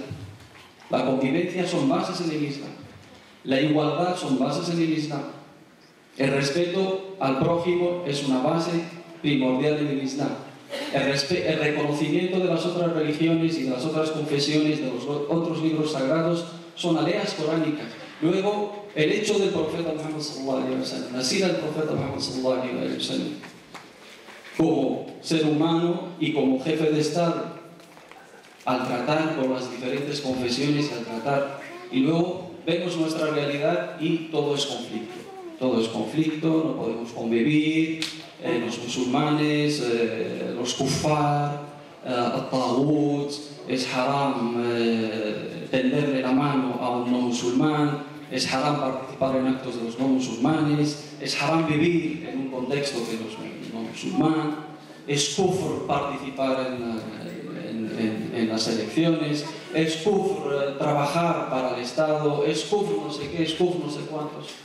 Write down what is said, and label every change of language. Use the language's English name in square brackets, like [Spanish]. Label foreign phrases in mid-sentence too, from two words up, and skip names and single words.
[Spanish] La convivencia son bases en el Islam. La igualdad son bases en el Islam. El respeto al prójimo es una base primordial en el Islam. El reconocimiento de las otras religiones y de las otras confesiones, de los otros libros sagrados, son aleas coránicas. Luego, el hecho del profeta Muhammad [Arabic] صلى الله عليه وسلم, [Spanish] la sira del profeta Muhammad [Arabic] صلى الله عليه وسلم, [Spanish] como ser humano y como jefe de Estado, al tratar con las diferentes confesiones, y luego vemos nuestra realidad y todo es conflicto. Todo es conflicto, no podemos convivir, los musulmanes, los kuffar, al-taghut, es haram tenderle la mano a un no musulmán, es haram participar en actos de los no musulmanes, es haram vivir en un contexto de los no musulmán, es kufr participar en las elecciones, es kufr trabajar para el Estado, es kufr no sé qué, es kufr no sé cuántos.